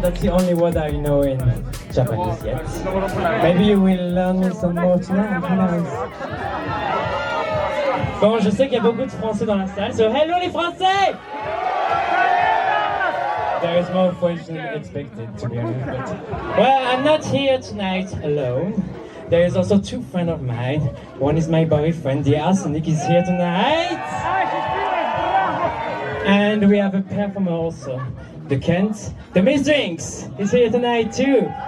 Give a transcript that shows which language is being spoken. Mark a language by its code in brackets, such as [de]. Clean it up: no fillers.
[en] That's the only word I know in Japanese yet. Maybe you will learn me some more tonight, who knows? [fr] Bon, je sais qu'il y a beaucoup de Français dans la salle, so hello les Français! [en] There is more French than expected, to be honest. But, well, I'm not here tonight alone. There is also two friends of mine. One is my boyfriend, the Arsenic, is here tonight. And we have a performer also, the Kent, the Miss Drinks, is here tonight too.